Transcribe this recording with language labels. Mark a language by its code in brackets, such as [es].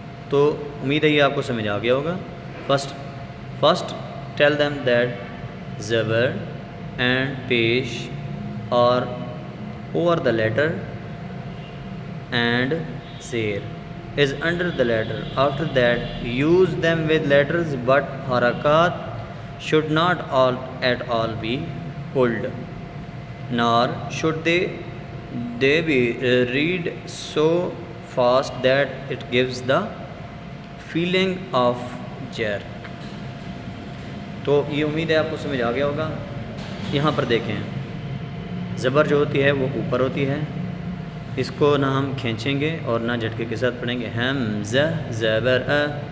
[ur] تو امید ہے یہ آپ کو سمجھ آ گیا ہوگا۔ [en] First tell them that زبر and پیش are over the letter and زیر is under the letter. After that use them with letters, but harakat should not at all be pulled, nor should they be read so fast that it gives the feeling of jerk. [ur] تو یہ امید ہے آپ کو سمجھ آ گیا ہوگا۔ یہاں پر دیکھیں، زبر جو ہوتی ہے وہ اوپر ہوتی ہے، اس کو نہ ہم کھینچیں گے اور نہ جھٹکے کے ساتھ پڑھیں گے۔ حمزہ زبر ا،